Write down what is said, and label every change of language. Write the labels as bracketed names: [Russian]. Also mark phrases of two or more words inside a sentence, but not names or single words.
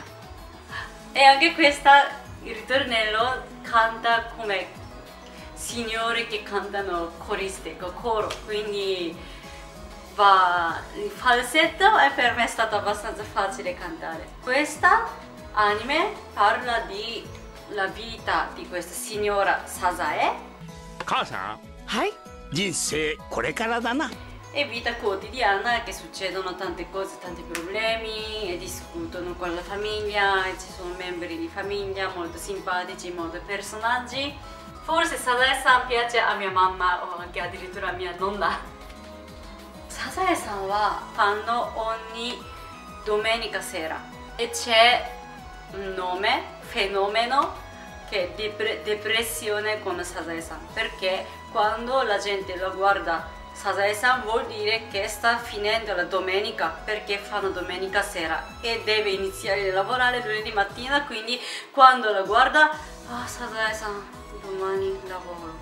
[Italian] E anche questa, il ritornello, canta come signore che cantano coriste, coro, quindi va il falsetto e per me è stato abbastanza facile cantare. Questa anime parla di la vita di questa signora Sazae. Cosa? Hai? [Japanese] 人生これからだな. [Italian] E vita quotidiana, che succedono tante cose, tanti problemi e discutono con la famiglia e ci sono membri di famiglia molto simpatici, molti personaggi. Forse Sazae-san piace a mia mamma o anche addirittura a mia nonna. Sazae-san fanno ogni domenica sera e c'è un nome, fenomeno, che è depressione con Sazae-san, perché quando la gente lo guarda Sazae-san vuol dire che sta finendo la domenica, perché fanno domenica sera e deve iniziare a lavorare lunedì mattina, quindi quando la guarda, Sazae-san, domani lavoro.